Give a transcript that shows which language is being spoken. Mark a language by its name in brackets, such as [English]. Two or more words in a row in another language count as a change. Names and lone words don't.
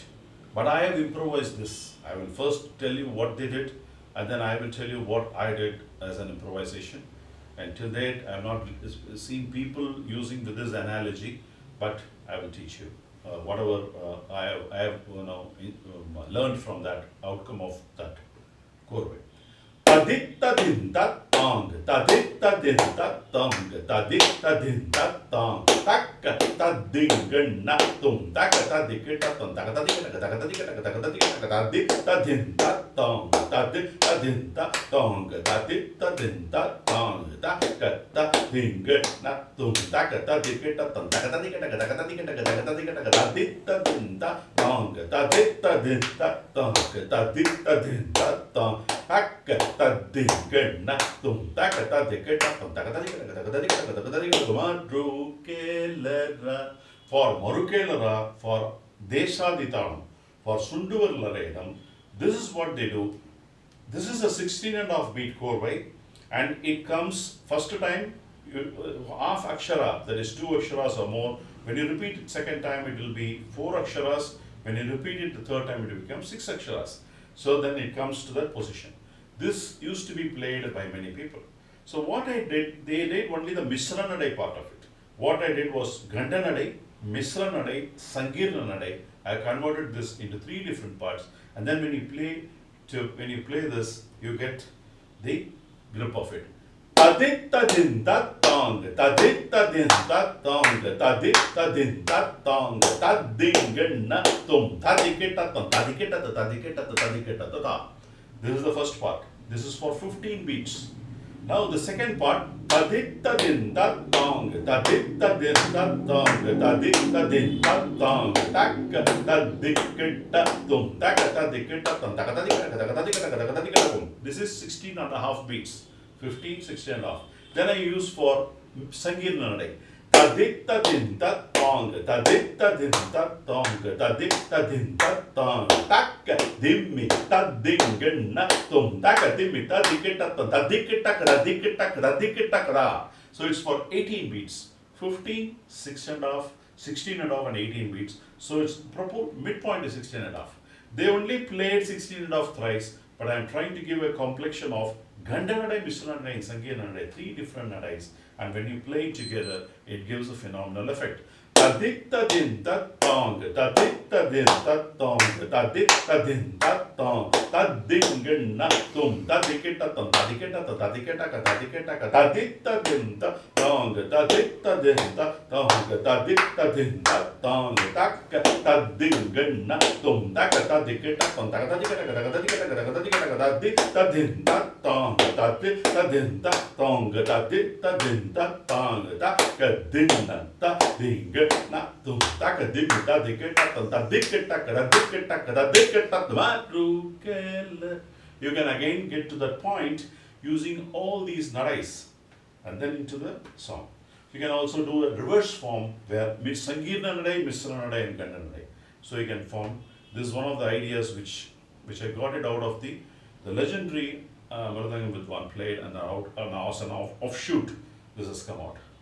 [English] But I have improvised this. I will first tell you what they did, and then I will tell you what I did as an improvisation. And till date, I have not seen people using this analogy, but I will teach you whatever I have learned from that outcome of that korve. Taditta din tat tong, taditta din tat tong, taditta din tat tong, takka tading na tum, takka tadikita tum, takka tadikita, takka tadikita, takka tadikita, taditta din tat tong, taditta din tat tong, taditta din tat tong, takka tading na tum, takka tadikita tum, takka tadikita, takka tadikita, takka tadikita, taditta din tat tong, taditta din tat tong, taditta din tat tong, takka tadikita tum, takka tadikita tum, takka tadikita, takka tadikita, takka tadikita, Marukelera. For Marukelera, for Deshaditanam, for Sunduvar Laredam, this is what they do. This is a 16.5 beat korvai, and it comes first time half akshara, that is 2 aksharas or more. When you repeat it second time, it will be 4 aksharas. When you repeat it the third time, it will become 6 aksharas. So then it comes to that position. This used to be played by many people. So what I did, they did only the Misranadai part of it. What I did was Gandanadai, Misranadai, Sankirnanadai. I converted this into 3 different parts, and then when you play this, you get the grip of it. Taditta din tat tong, taditta din tat tong, taditta din tat tong, tadinganna tum, tadikita tum, tadikita ta, tadikita ta, tadikita ta ta. This is the first part. This is for 15 beats. Now the second part, taditta din tat tong, taditta din tat tong, taditta din tat tong, takka tadikita tum, takka tadikita tum, takka tadikita, takka tadikita, takka tadikita tum. This is 16.5 beats. 15, 16.5. Then I use for Sankirnanadai. Taditta din tat tong, taditta din tat tong, taditta din tat tong, takka dimmi tadinganna tum, takka dimmi tadikita tum, tadikita kradikita kradikita kra. So it's for 18 beats. 15, 6.5, 16.5 and 18 beats. So its midpoint is 16.5. They only played 16.5 thrice, but I am trying to give a complexion of Gandanadai, Misranadai, and Sankirnanadai, 3 different nadais, and when you play it together, it gives a phenomenal effect. Taditta din tat tong, taditta din tat tong, taditta din tat tong, tadinganna tum, tadikita tum, tadikita ta, tadikita ka, tadikita ka, taditta din tat tong, taditta din tat tong, taditta din tat tong, takka tadinganna tum, takka tadikita tum, takka tadikita ka, takka tadikita ka, takka tadikita ka, taditta din tat tong, taditta din tat tong, taditta din tat tong, takka dinna tadinga na tum, takka dimmi tadikita tum, tadikita kradikita kradikita matrukela. You can again get to that point using all these nadais and then into the song. You can also do a reverse form where Sankirnanadai, Misranadai and Gandanadai. So you can form, this is one of the ideas which I got it out of the legendary [Tamil] Mridangam Vidwan [English] played, and now as an offshoot this has come out.